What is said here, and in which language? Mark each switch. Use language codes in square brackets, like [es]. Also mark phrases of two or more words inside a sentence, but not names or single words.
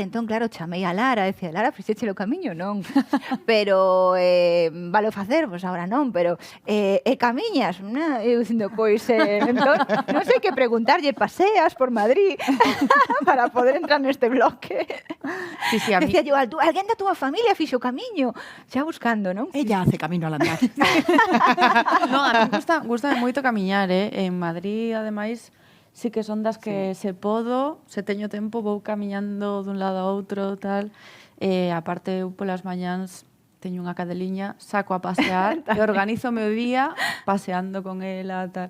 [gl] Entón, claro, chamei a Lara, decía, Lara, fixéchelo o camiño, non? Pero, valo facer, pois agora non, pero camiñas, non? Eu dicindo, pois, entón, non sei que preguntarlle, paseas por Madrid para poder entrar neste bloque. [es] Sí, sí, a mí... Decía yo, [gl] alguén da túa familia fixo o camiño, xa buscando, non? [es] Ella hace camino al andar. No, [gl] a mí gusta moito camiñar, En Madrid, ademais, sí que son das que se podo, se teño tempo, vou camiñando dun lado a outro, tal. Aparte, eu polas mañáns teño unha cadeliña, saco a pasear e organizo o meu día paseando con ela, tal.